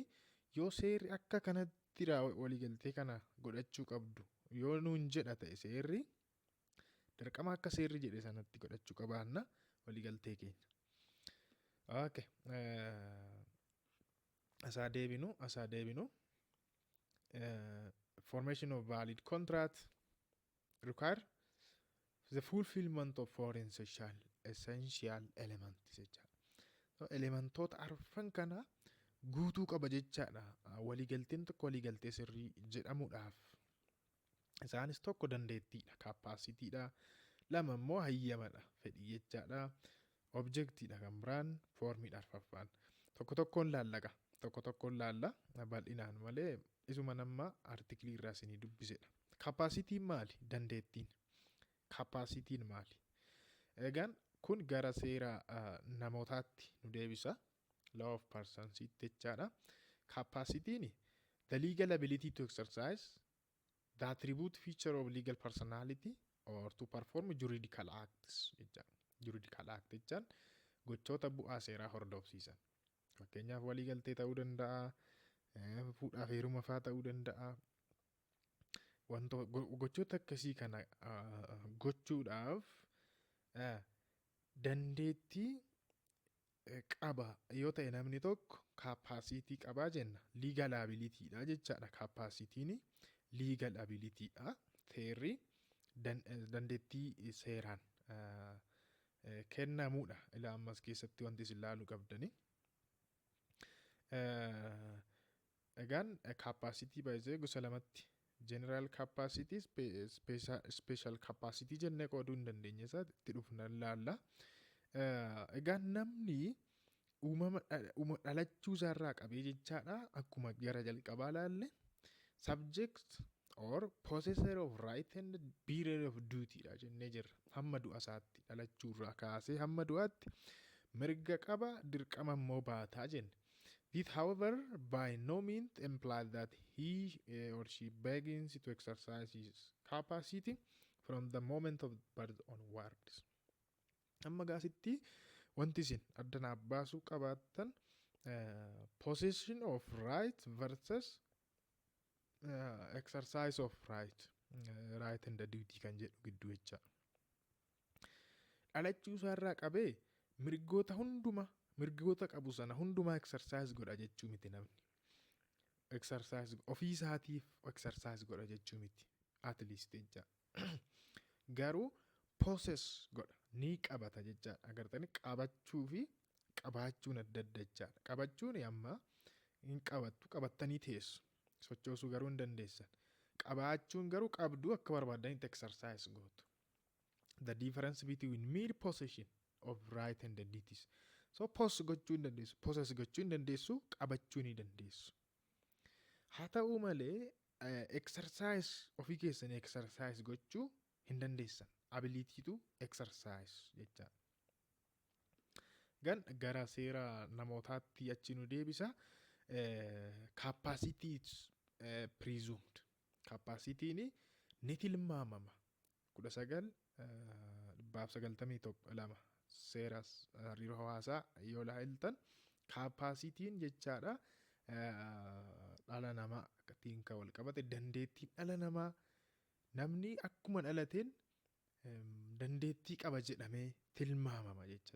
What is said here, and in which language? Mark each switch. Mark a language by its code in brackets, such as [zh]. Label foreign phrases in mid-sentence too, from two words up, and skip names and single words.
[om] Yoo seerri akka kanatti waliigaltee kana godhachuu qabdu yoo nuun jedha ta'e seerri dirqama akka seerri jedhe sanatti godhachuu qabaanna waliigaltee keenya. Okay. Asaa deebinu. [en] Formation of valid contract require the fulfillment of four essential elements jechaadha. [om] So elementoota arfan kana guutuu qaba jechaadha. Waliigalteen tokko waliigaltee sirrii jedhamuudhaaf. Isaanis tokko dandeettiidha, kaappaasitiidha. Lama immoo hayyamadha, fedhii jechaadha. Objectiidha kan biraan, foormiidha arfaffaan. Tokko tokkoon laalla bal'inaan malee isuma nama artiklii irraa isinii dubbisedha. Kaappaasitiin maali? Dandeettiin. Kaappaasitiin maali? Egaan kun gara seera namootaatti nu deebisa. [en] Law of persons [om] jechaadha. Kaappaasitiin [en] the legal ability to exercise the attribute feature of legal personality or to perform juridical acts jechaadha. [om] Juridical act jechaan gochoota bu'aa seeraa hordofsiisan. Fakkeenyaaf waliigaltee ta'uu danda'a, fuudhaaf heeruma fa'aa ta'uu danda'a. Gochoota akkasii kana gochuudhaaf dandeettii qaba yoo ta'e namni tokko kaappaasitii qabaa jenna. [en] Legal abilityidha [om] jechaadha. Kaappaasitiin [en] legal abilityidha. [om] Seerri dandeettii seeraan kennamuudha. Ilaa ammas keessatti wanti isin ilaaluu qabdani. Egaan kaappaasitii baay'ee gosa lamatti. [en] General capacity, special capacity [om] jennee qooduu hin dandeenye isaa itti dhufna ilaalla. Egaan namni uumama dhalachuu isaarraa qabee jechaadha. Akkuma gara jalqabaa ilaalle [en] subject or possessor of right and bearer of duty [om] dha jennee jirra. Hamma du'a isaatti dhalachuurraa kaasee hamma du'aatti mirga qaba, dirqama immoo baataa jenne. [en] This, however, by no means implies that he or she begins to exercise his capacity from the moment of birth onwards. [om] Amma gaasitti wanti isin addanaaf baasuu qabaattan [en] possession of right versus exercise of right. Right and the duty [om] kan jedhu gidduu jecha. Dhalachuu isaarraa qabee mirgoota qabu sana hundumaa exercise godha jechuu miti namni. Exercise ofii isaatiif exercise godha jechuu miti. [en] At least jecha. [om] Garuu possess godha ni qabata jechaadha. Agartanii qabachuu fi qabaachuun adda adda jechaadha. Qabachuun amma hin qabattu qabattanii teessu. Sochoosuu garuu hin dandeessan. Qabaachuun garuu qabduu akka barbaadanitti exercise gootu. [en] The difference between mere possession of right and the duties. [om] So pos gochuu hin dandeessu, poses gochuu hin dandeessu, qabachuu ni dandeessu. Haa ta'uu malee exercise ofii keessanii exercise gochuu hin dandeessan. Abiliitiitu exercise jecha. Gara seera namootaatti achi nu deebisa. [en] Capacity is presumed. [om] Capacityin ni tilmaamama. 1992 seera hariiroo hawaasaa yoo ilaaltan capacityin jechaadha. Dhala namaa akkattiin kan wal qabate dandeettiin dhala namaa namni akkuma dhalateen dandeettii qaba jedhamee tilmaamama jechuudha.